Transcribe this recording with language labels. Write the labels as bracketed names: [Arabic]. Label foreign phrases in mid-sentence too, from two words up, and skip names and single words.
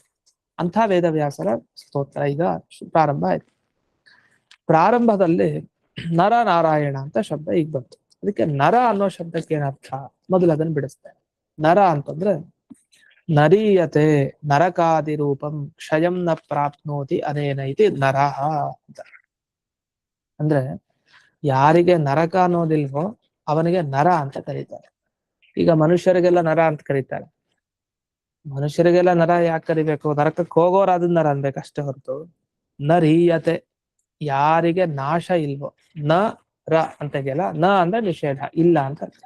[Kannada] ಅಂಥ ವೇದವ್ಯಾಸರ ಸ್ತೋತ್ರ ಈಗ ಪ್ರಾರಂಭ ಆಯ್ತು. ಪ್ರಾರಂಭದಲ್ಲಿ [Sanskrit] ನರ ನಾರಾಯಣ [Kannada] ಅಂತ ಶಬ್ದ ಈಗ ಬಂತು. ಅದಕ್ಕೆ ನರ ಅನ್ನೋ ಶಬ್ದಕ್ಕೆ ಏನರ್ಥ ಮೊದಲು ಅದನ್ನು ಬಿಡಿಸ್ತೇನೆ. ನರ ಅಂತಂದ್ರೆ [Sanskrit] ನರೀಯತೆ ನರಕಾದಿ ರೂಪಂ ಕ್ಷಯಂ ನ ಪ್ರಾಪ್ನೋತಿ ಅನೇನ ಇತಿ ನರಃ [Kannada] ಅಂತ. ಅಂದ್ರೆ ಯಾರಿಗೆ ನರಕ ಅನ್ನೋದಿಲ್ವೋ ಅವನಿಗೆ ನರ ಅಂತ ಕರೀತಾರೆ. ಈಗ ಮನುಷ್ಯರಿಗೆಲ್ಲ ನರ ಅಂತ ಕರೀತಾರೆ. ಮನುಷ್ಯರಿಗೆಲ್ಲ ನರ ಯಾಕೆ ಕರಿಬೇಕು? ನರಕಕ್ಕೆ ಹೋಗೋರಾದ ನರ ಅನ್ಬೇಕಷ್ಟೇ ಹೊರತು ನರೀಯತೆ ಯಾರಿಗೆ ನಾಶ ಇಲ್ವೋ, ನ ರ ಅಂತೆಲ್ಲ ನ ಅಂದ್ರೆ ನಿಷೇಧ, ಇಲ್ಲ ಅಂತ ಅರ್ಥ.